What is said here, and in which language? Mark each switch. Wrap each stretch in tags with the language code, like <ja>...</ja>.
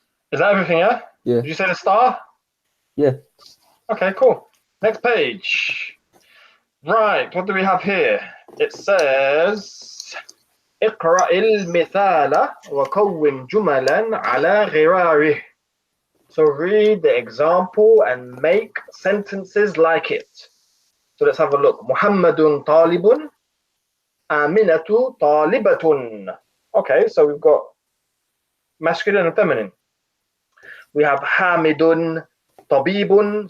<en>Is that everything, yeah? Yeah. Did you say the star? Yeah. Okay, cool. Next page. Right, what do we have here? It says</en> <ar>اقرأ المثال وكون جملا على غراره.</ar> <en>So read the example and make sentences like it. So let's have a look.</en> <ar>محمد طالب. آمنة طالبة.</ar> <en>Okay, so we've got masculine and feminine. We have</en> <ar>حامد طبيب.</ar>